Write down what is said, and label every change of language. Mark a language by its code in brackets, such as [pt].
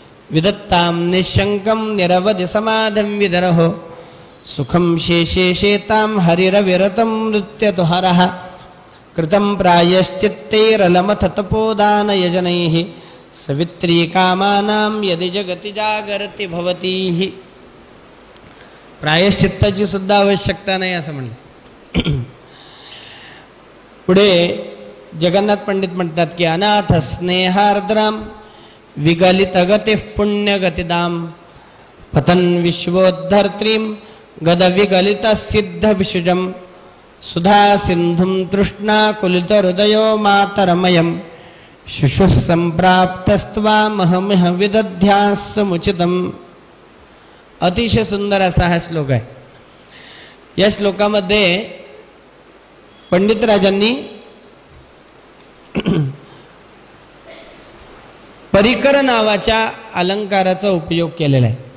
[sa] विदत्ताम निशंकम निरवधि समाधम विदरहो सुखम शेषे शेताम हरिरविरतम नृत्यतुहरः कृतं प्रायश्चित्तैरलमथ तपोदान यजनैः सवित्री कामानां यदि जगति जागरति भवती. [mr] प्रायश्चित्ताची सुद्धा आवश्यकता नाही असं म्हणतात. पुढे जगन्नाथ पंडित म्हणतात की [sa] अनाथ स्नेहार्द्राम विगलित गति पुण्यगतिदाम पतन विश्वोद्धर्त्रीम गद विगलित सिद्ध विशुजम सुधा सिंधुम तृष्णा कुलित हृदयो मातरमयम शिशु संप्राप्तस्त्वा महमिह विदध्यासमुचितम. [mr] अतिशय सुंदर असा हा श्लोक आहे. या श्लोकामध्ये पंडितराजांनी परिकर नावाच्या अलंकाराचा उपयोग केलेला आहे.